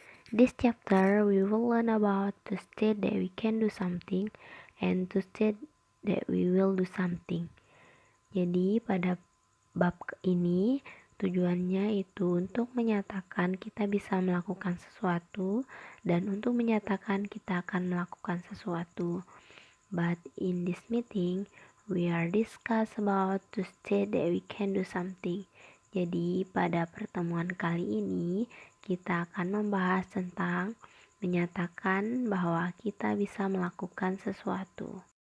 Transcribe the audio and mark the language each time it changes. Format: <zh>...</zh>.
<en>This chapter we will learn about to state that we can do something and to state that we will do something.</en> <id>Jadi pada bab ini tujuannya itu untuk menyatakan kita bisa melakukan sesuatu dan untuk menyatakan kita akan melakukan sesuatu.</id> <en>But in this meeting, we are discuss about to state that we can do something.</en> <id>Jadi pada pertemuan kali ini, kita akan membahas tentang menyatakan bahwa kita bisa melakukan sesuatu.</id>